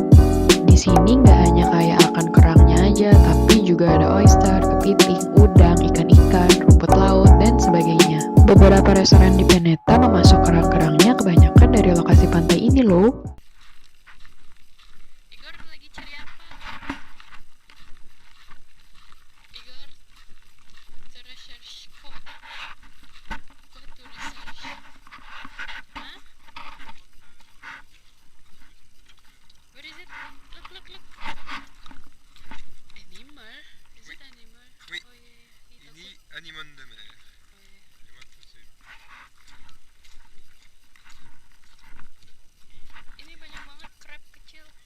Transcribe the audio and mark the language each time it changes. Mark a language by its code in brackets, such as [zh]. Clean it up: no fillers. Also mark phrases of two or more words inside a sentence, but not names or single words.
[id] Di sini nggak hanya kaya akan kerangnya aja, tapi juga ada oyster, kepiting, udang, ikan-ikan, rumput laut, dan sebagainya. Beberapa restoran di Pénestin memasuk kerang-kerangnya kebanyakan dari lokasi pantai ini loh. Igor lagi cari apa? [en] Igor, to research go to research. Huh? What is it? Look. Animal? Is it animal? [fr] Oui. [en] Oh yeah. [id] Ini [fr] anémone de mer. [id] Ini banyak banget crab kecil.